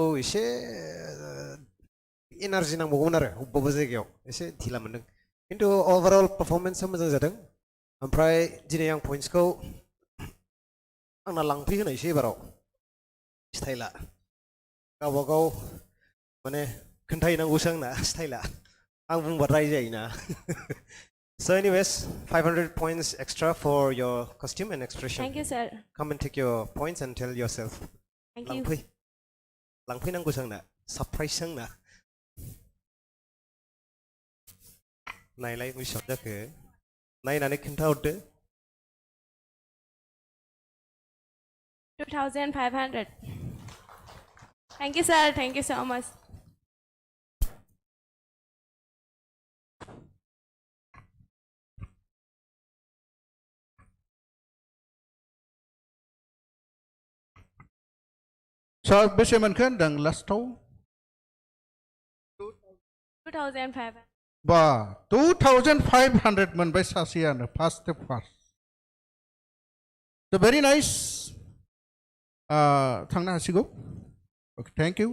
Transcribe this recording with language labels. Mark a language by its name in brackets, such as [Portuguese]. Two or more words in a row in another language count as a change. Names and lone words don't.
[Bodo] एसे एनार्जि नांबावगोन आरो बबेबा जायगायाव एसे ढिला मोनदों खिन्थु अभारअल पारफरमेन्सआ मोजां जादों ओमफ्राय दिनै आं पइन्ट्सखौ आंना लांफैहोनायसै एबाराव स्टाइला गावबा गाव माने खोन्थाहैनांगौसो आंना स्टाइला आं बुंबा राय जायोना [English] So anyways 500 points extra for your costume and expression. Thank you, sir. Come and take your points and tell yourself. Thank you. [Bodo] लांफैनांगौसो आंना सरप्राइज आंना नायलाय बेसेबां जाखो नायनानै खोन्थाहरदो [English] 2,500. Thank you, sir. Thank you so much. [Bodo] सार बेसे मोनखो होनदों लास्टआव 2,500. बा 2,500 मोनबाय सासेयानो फार्स्ट [English] So very nice. [Bodo] थांनो हासिगौ [English] Okay, thank you.